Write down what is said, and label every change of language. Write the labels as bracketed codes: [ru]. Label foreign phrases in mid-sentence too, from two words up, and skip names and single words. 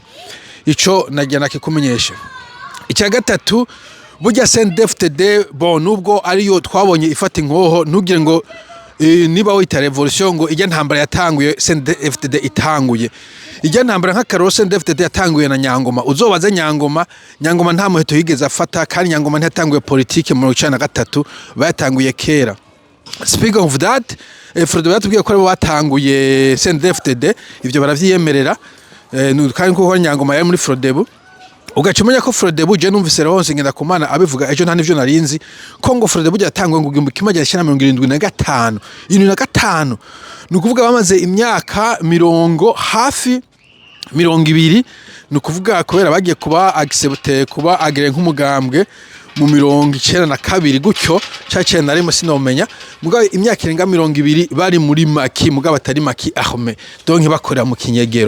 [rn] Ico nagiye nakikumenyesha. Icya gatatu burya CNDD-FDD nubwo ariyo twabonye ifata inkoho, ntugire ngo niba wita revolution ngo ijya ntambara yatanguye CNDD-FDD itanguye. Ijya ntambara nk'akaroro CNDD-FDD yatanguye na Nyangoma. Uzobaze Nyangoma nta muheto yigeze afata, kandi Nyangoma ntiyatanguye politike mu 1993, bayatanguye kera. [en] Speaking of that, [rn] Frodebu yatubwiye ko batanguye CNDD-FDD, ivyo baravyiyemerera, kandi ko Nyangoma yari muri Frodebu. Ugacumenya ko Frodebu je numvise Leonce Ngendakumana abivuga ejo nta nivyo narinzi ko ngo Frodebu yatanguye ngo 1975 nukuvuga bamaze imyaka hafi 20, nukuvuga kubera bagiye kuba accepte kuba agire nk'umugambwe mu 92 gutyo cace narimo sinomenya, mugabo imyaka irenga 20 bari muri maki, mugabo atari maki ahome, donc bakorera mu kinyegero.